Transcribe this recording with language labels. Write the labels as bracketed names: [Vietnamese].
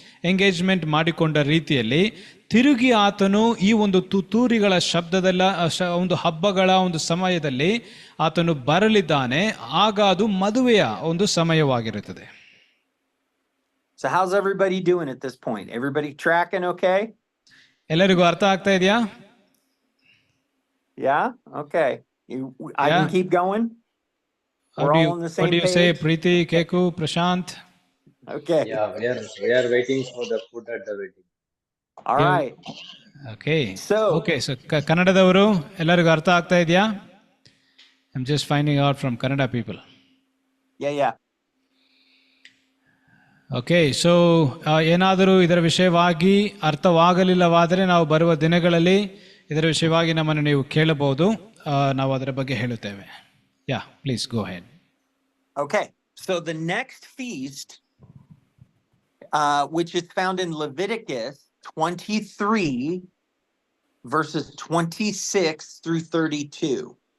[Kannada] Engagement ಮಾಡಿಕೊಂಡ ರೀತಿಯಲ್ಲಿ ತಿರುಗಿ ಆತನು ಈ ಒಂದು ತುತ್ತೂರಿಗಳ ಶಬ್ದದಲ್ಲ ಒಂದು ಹಬ್ಬಗಳ ಒಂದು ಸಮಯದಲ್ಲಿ ಆತನು ಬರಲಿದ್ದಾನೆ. ಆಗ ಅದು ಮದುವೆಯ ಒಂದು ಸಮಯವಾಗಿರುತ್ತದೆ. [English] So how's everybody doing at this point? Everybody tracking okay? [Kannada] ಎಲ್ಲರಿಗೂ ಅರ್ಥ ಆಗ್ತಾ ಇದೆಯಾ? [English] Yeah? Okay. I can keep going? We're all on the same page? What do you say, Preeti, Keku, Prashant? Okay. Yeah, we are waiting for the food at the wedding. All right. Okay. [Kannada] So ಕನ್ನಡದವರು ಎಲ್ಲರಿಗೂ ಅರ್ಥ ಆಗ್ತಾ ಇದೆಯಾ? [English] I'm just finding out from Kannada people. Yeah. [Kannada] Okay, so ಏನಾದರೂ ಇದರ ವಿಷಯವಾಗಿ ಅರ್ಥವಾಗಲಿಲ್ಲವಾದರೆ ನಾವು ಬರುವ ದಿನಗಳಲ್ಲಿ ಇದರ ವಿಷಯವಾಗಿ ನಮ್ಮನ್ನು ನೀವು ಕೇಳಬಹುದು, ನಾವು ಅದರ ಬಗ್ಗೆ ಹೇಳುತ್ತೇವೆ. [English] Yeah, please go head. Okay, so the next feast which is found in Leviticus 23 verses 26 through 32.